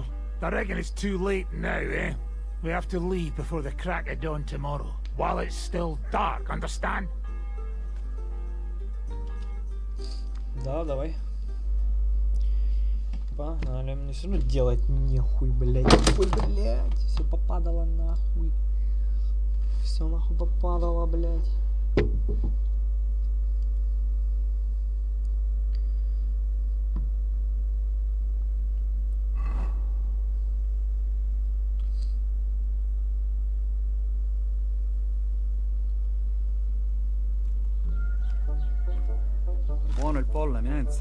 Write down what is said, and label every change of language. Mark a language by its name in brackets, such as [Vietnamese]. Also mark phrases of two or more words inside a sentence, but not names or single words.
[English] I reckon it's too late now, eh? We have to leave before the crack of dawn tomorrow, while it's still dark, understand? [Russian] Да, давай. Погнали. Мне все равно делать нехуй, блядь. Ой, блядь. Все попадало нахуй. Все нахуй попадало, блядь. [Italian] Buono il pollo, eminenza.